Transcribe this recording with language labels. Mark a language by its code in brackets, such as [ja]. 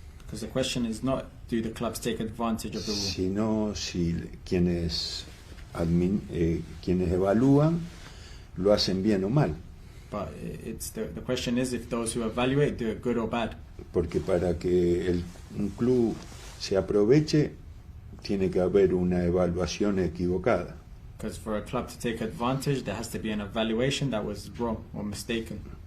[en] because the question is not do the clubs take advantage of the rule, [es] sino si quienes evalúan lo hacen bien o mal. [en] But it's the question is if those who evaluate do it good or bad. [es] Porque para que un club se aproveche tiene que haber una evaluación equivocada. [en] Because for a club to take advantage, there has to be an evaluation that was wrong or mistaken.